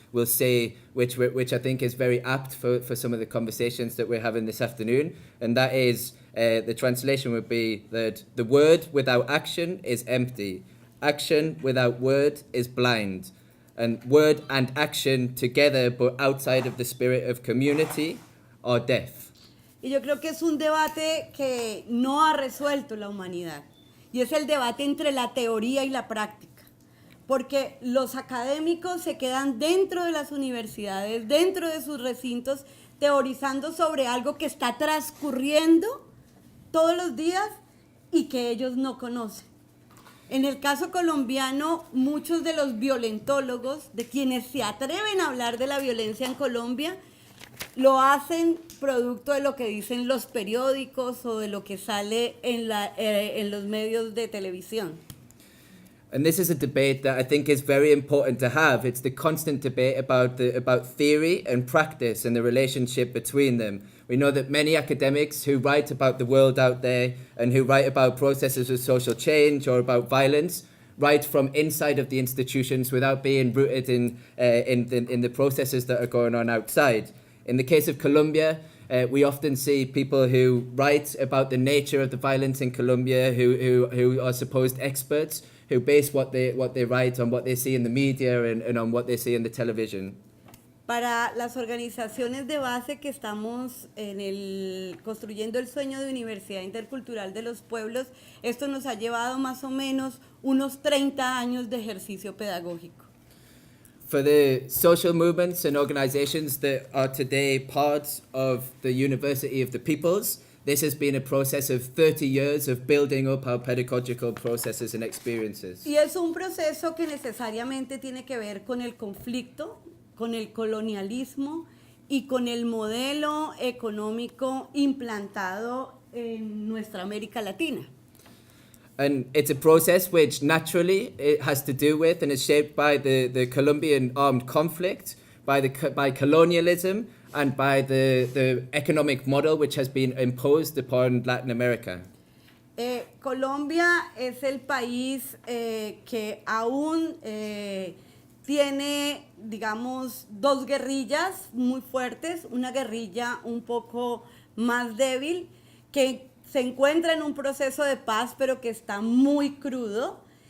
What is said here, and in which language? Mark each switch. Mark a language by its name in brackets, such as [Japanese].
[English] will say, which I think is very apt for some of the conversations that we're having this afternoon, and that is the translation would be that the word without action is empty, action without word is blind, and word and action together but outside of the spirit of community are deaf. [Spanish] Y yo creo que es un debate que no ha resuelto la humanidad, y es el debate entre la teoría y la práctica, porque los académicos se quedan dentro de las universidades, dentro de sus recintos, teorizando sobre algo que está transcurriendo todos los días y que ellos no conocen. En el caso colombiano, muchos de los violentólogos, de quienes se atreven a hablar de la violencia en Colombia, lo hacen producto de lo que dicen los periódicos o de lo que sale en los medios de televisión. [English] And this is a debate that I think is very important to have. It's the constant debate about theory and practice and the relationship between them. We know that many academics who write about the world out there and who write about processes of social change or about violence write from inside of the institutions without being rooted in the processes that are going on outside. In the case of Colombia, we often see people who write about the nature of the violence in Colombia, who are supposed experts, who base what they write on what they see in the media and on what they see in the television. [Spanish] Para las organizaciones de base que estamos construyendo el sueño de Universidad Intercultural de los Pueblos, esto nos ha llevado más o menos unos 30 años de ejercicio pedagógico. [English] For the social movements and organizations that are today part of the University of the Peoples, this has been a process of 30 years of building up our pedagogical processes and experiences. [Spanish] Y es un proceso que necesariamente tiene que ver con el conflicto, con el colonialismo y con el modelo económico implantado en nuestra América Latina. [English] And it's a process which naturally it has to do with and is shaped by the Colombian armed conflict, by colonialism, and by the economic model which has been imposed upon Latin America. [Spanish] Colombia es el país que aún tiene, digamos, dos guerrillas muy fuertes, una guerrilla un poco más débil, que se encuentra en un proceso de paz, pero que está muy crudo,